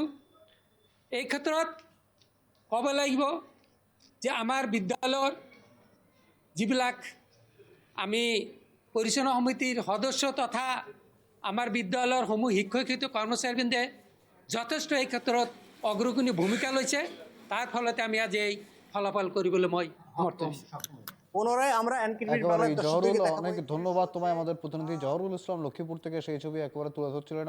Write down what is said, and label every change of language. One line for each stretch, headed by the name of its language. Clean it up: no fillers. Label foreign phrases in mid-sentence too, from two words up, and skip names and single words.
Assamese: এই ক্ষেত্ৰত ক'ব লাগিব যে আমাৰ বিদ্যালয়ৰ যিবিলাক আমি পৰিচালনা সমিতিৰ সদস্য তথা আমাৰ বিদ্যালয়ৰ সমূহ শিক্ষক শিক্ষয়িত্ৰী কৰ্মচাৰীবৃন্দে যথেষ্ট এই ক্ষেত্ৰত অগ্ৰগণী ভূমিকা লৈছে। তাৰ ফলতে আমি আজি এই ফলাফল কৰিবলৈ মই সমৰ্থ হৈছোঁ।
Bangla: পুনরায় আমরা একেবারে জহরুল, অনেক ধন্যবাদ তোমায়। আমাদের প্রতিনিধি জহরুল ইসলাম লক্ষ্মীপুর থেকে সেই ছবি একেবারে তুলে ধরছিলেন।